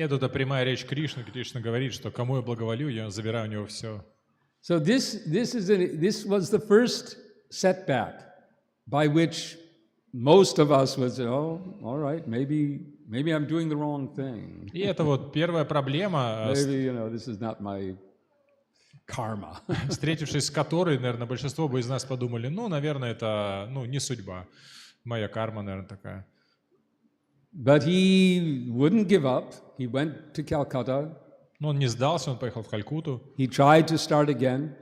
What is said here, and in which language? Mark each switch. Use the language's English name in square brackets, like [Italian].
[Russian] Нет, это прямая речь Кришны. Кришна говорит, что кому я благоволю, я забираю у него все. [English] So this was the first setback by which most of us would say, oh, all right, maybe I'm doing the wrong thing. [Russian] И это вот первая проблема, [English] Maybe, this is not my karma. [Russian] встретившись с которой, наверное, большинство бы из нас подумали, наверное, это, не судьба. Моя карма, наверное, такая. [English] But he wouldn't give up. He went to Calcutta. [Russian] Но он не сдался, он поехал в Калькутту. [English] He tried to start again.